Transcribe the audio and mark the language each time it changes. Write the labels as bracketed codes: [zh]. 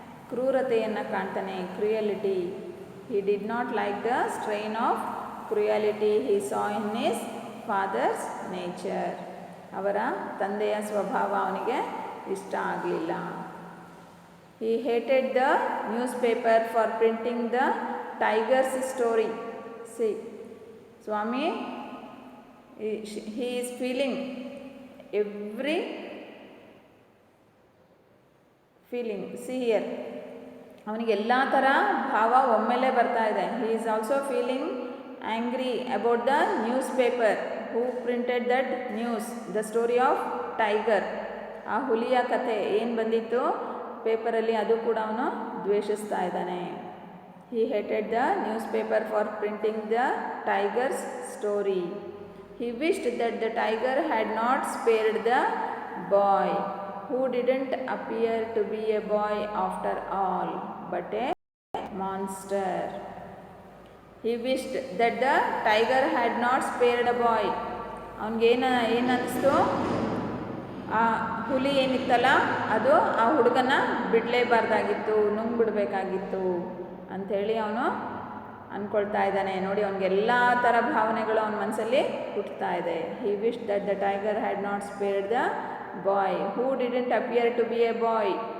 [kn] ಕ್ರೂರತೆಯನ್ನು ಕಾಣ್ತಾನೆ, [en] Cruelty. He did not like the strain of cruelty he saw in his father's nature. [kn] ಅವರ ತಂದೆಯ ಸ್ವಭಾವ ಅವನಿಗೆ ಇಷ್ಟ ಆಗಲಿಲ್ಲ. [en] He hated the newspaper for printing the tiger's story. See Swami he is feeling every feeling. See here, [kn] ಅವನಿಗೆ ಎಲ್ಲ ಥರ ಭಾವ ಒಮ್ಮೆಲೇ ಬರ್ತಾ ಇದೆ. [en] he is also feeling angry about the newspaper who printed that news, the story of tiger. [kn] ಆ ಹುಲಿಯ ಕಥೆ ಏನು ಬಂದಿತ್ತು ಪೇಪರಲ್ಲಿ, ಅದು ಕೂಡ ಅವನು ದ್ವೇಷಿಸ್ತಾ ಇದ್ದಾನೆ. [en] he hated the newspaper for printing the tiger's story. He wished that the tiger had not spared the boy, who didn't appear to be a boy after all, but a monster. He wished that the tiger had not spared a boy. [kn] ಅವನಿಗೆ ಏನನ್ನಿಸ್ತು? ಆ ಹುಲಿ ಏನಿತ್ತಲ್ಲ ಅದು ಆ ಹುಡುಗನ ಬಿಡಲೇಬಾರ್ದಾಗಿತ್ತು, ನುಂಗ್ಬಿಡ್ಬೇಕಾಗಿತ್ತು ಅಂಥೇಳಿ ಅವನು ಅಂದ್ಕೊಳ್ತಾ ಇದ್ದಾನೆ. ನೋಡಿ, ಅವನಿಗೆಲ್ಲ ಥರ ಭಾವನೆಗಳು ಅವನ ಮನಸ್ಸಲ್ಲಿ ಹುಟ್ಟುತ್ತಾ ಇದೆ. [en] He wish that the tiger had not spared the boy who didn't appear to be a boy.